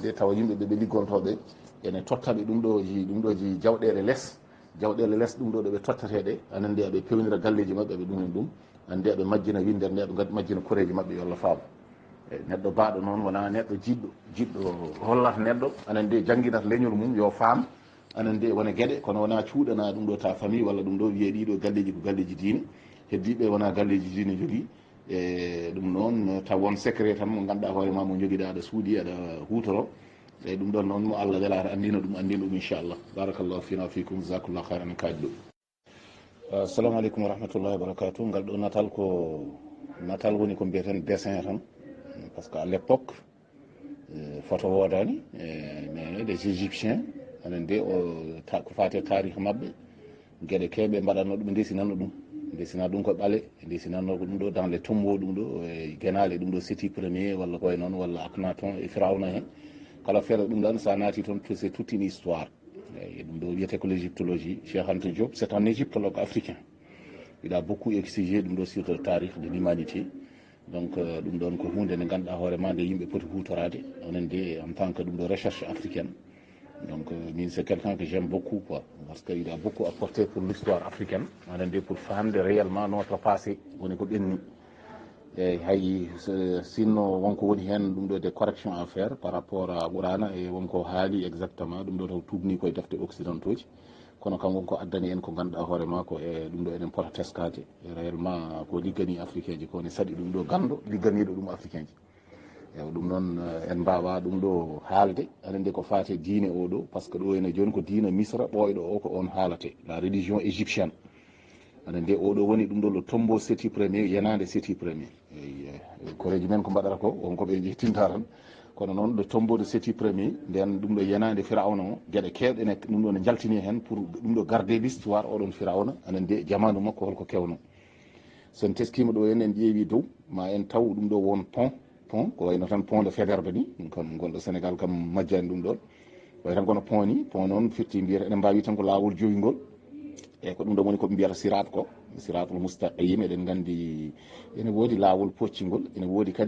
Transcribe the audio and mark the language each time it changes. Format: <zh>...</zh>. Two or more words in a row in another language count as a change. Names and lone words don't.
<ff>de tawa yimɓeɓe ɓe liggontoɓe ene tottaɓe ɗum ɗoji jawɗele less ɗum ɗo ɗo ɓe tottateɗe anen de aɓe pewnira galleji mabɓe aɓe ɗumen ɗum ande aɓe majjina windere nde aɓe majjina koreji mabɓe yo Allah faabo eyyi neɗɗo baɗo noon wona neɗɗo jiɗɗo hollata neɗɗo anen de jangguinata leñol mum yo faam anen de wona gueɗe kono wona cuuɗana ɗum ɗo ta famille walla ɗum ɗo wiye ɗiɗo galleji ko galleji diine heddiɓe wona galleji diine jogui e ɗum noon taw won secret tan mo ganduɗa hoorema mo joguiɗa aɗa suuɗi aɗa hutoro eyyi ɗum ɗon noon mo Allah welata andina ɗum</ff> <ar>إن شاء الله بارك الله فينا فيكم جزاكم الله خيرا</ar> <ff>kaji ɗo</ff> <ar>السلام عليكم ورحمة الله وبركاته</ar> <ff>ngal ɗo natal woni ko mbiyeten dessin tan</ff> <fr>par ce que à l'époque</fr> <ff>photo wodani</ff> <fr>mais les égyptiens</fr> <ff>anen de ko fate tarih mabɓe gueɗe kewɓe mbaɗanno ɗum desina ɗum ko ɓaale desinanno ko ɗum ɗo</ff> <fr>dans les tombeaux</fr> <ff>ɗum ɗo e guenale ɗum ɗo séti premier walla koye noon walla akhenaton e firawna hen kala feere ɗum ɗon sa naati toon</ff> <fr>c'est toute une histoire</fr> <ff>eyyi ɗum ɗo wiyete ko l'égyptologie Cheikh Anta Diop</ff> <fr>c'est un égyptologue africain il a beaucoup exigé</fr> <ff>ɗum ɗo</ff> <fr>sur le tarih de l'humanité donc</fr> <ff>ɗum ɗon ko hunde nde ganduɗa hoorema nde yimɓe poti hutorade onen de</ff> <fr>en tant que</fr> <ff>ɗum ɗo</ff> <fr>recherche africaine donc min c'est quelqu'un que j'aime beaucoup quoi parce que il a beaucoup apporté pour l'histoire africaine</fr> <ff>onen de</ff> <fr>pour famde réellement notre passé</fr> <ff>woni ko ɓenni eyyi hay sinno wonko woni hen ɗum ɗo</ff> <fr>des corrections à faire par rapport à</fr> <ff>qur'ana e wonko haali exactement ɗum ɗo taw tubni koye defte occidentaux ji kono kam wonko addani en ko ganduɗa hoorema ko e ɗum ɗo enen pota teskade réellement ko liggani africain ji ko ne saɗi ɗum ɗo gando ligganiɗo ɗum africain ji eyyi ɗum noon en mbawa ɗum ɗo haalde anen de ko fate diine oɗo</ff> <fr>par ce que</fr> <ff>ɗo ene joni ko diina misra ɓoyɗo o ko on haalate</ff> <fr>la religion égyptienne</fr> <ff>anen de oɗo woni ɗum ɗo</ff> <fr>le tombeau séti premier</fr> <ff>yenade séti premier eyyi koreji men ko mbaɗata ko wonko ɓe jettinta tan kono noon</ff> <fr>le tombeau de séti premier</fr> <ff>nden ɗum ɗo yenade firawna o gueɗe kewɗe ne ɗum ɗo ne jaltini hen pour ɗum ɗo</ff> <fr>garder l'histoire</fr> <ff>oɗon firawna anen de jamanu makko holko kewno sen teskima ɗo en ƴeewi dow ma en taw ɗum ɗo won pont ko wayno tan pont de Faidherbe ni kam gonɗo Sénégal kam majjani ɗum ɗon way tan kono pont ni pont noon firti mbiyata enen mbawi tan ko lawol joyngol eyyi ko ɗum ɗo woni koɓe mbiyata</ff> <ar>الصراط المستقيم</ar> <ff>eɗen gandi ene woodi lawol poccingol ene woodi kadi</ff>